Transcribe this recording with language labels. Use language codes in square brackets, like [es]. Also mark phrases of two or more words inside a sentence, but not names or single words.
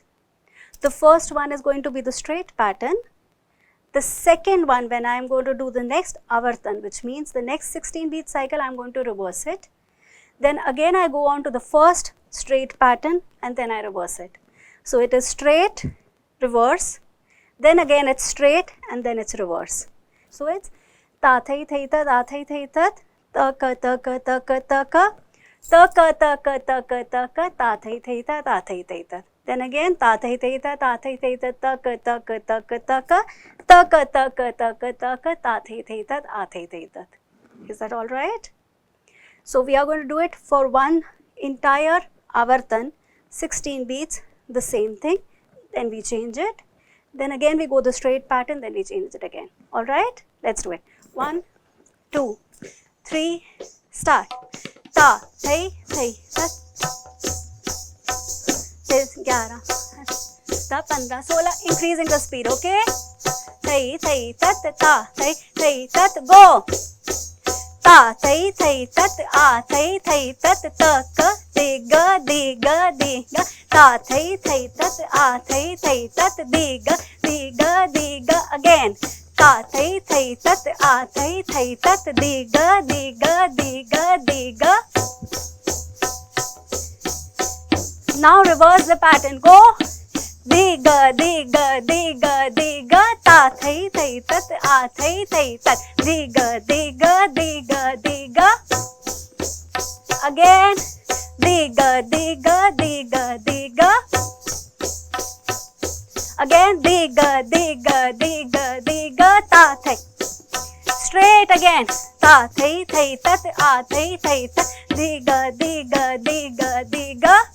[en] The first one is going to be the straight pattern. The second one, when I am going to do the next avartan, which means the next 16 beat cycle, I am going to reverse it. Then again I go on to the first straight pattern and then I reverse it. So it is straight, reverse, then again it's straight and then it's reverse. So it's ta thai thai tat, a thai thai tat, ta ka ta ka ta ka ta ka, ta ka ta ka ta ka ta ka, ta thai thai tat, a thai thai tat. Then again ta thai thai tat, a thai thai tat, ta ka ta ka ta ka ta ka, ta ka ta ka ta ka ta ka, ta thai thai tat, a thai thai tat. Is that all right? So we are going to do it for one entire avartan, 16 beats, the same thing. Then we change it. Then again we go the straight pattern, then we change it again. Alright? Let's do it. 1, 2, 3, start. Ta, thai, thai, tat. 10, 11, 15, 16, increasing the speed, okay? Thai, thai, tat, ta, thai, thai, tat, go! Ta, thai, thai, tat, a, thai, thai, tat, ta, ka, di, ga, di, ga, di, ga. Ta, thai, thai, tat, a, thai, thai, tat, di, ga, di, ga, di, ga. Again. Ta, thai, thai, tat, a, thai, thai, tat, di, ga, di, ga, di, ga, di, ga. Now reverse the pattern. Go. Di, ga, di, ga, di, ga, di, ga. Ta, thai, thai, tat, a, thai, thai, tat, di, ga, di, ga, di, ga, di, ga. Again. Di, ga, di, ga, di, ga, di, ga. Again. Di, ga, di, ga, di, ga, di, ga. Ta, thai. Straight again. Ta, thai, thai, tat, a, thai, thai, tat, di, ga, di, ga, di, ga, di, ga.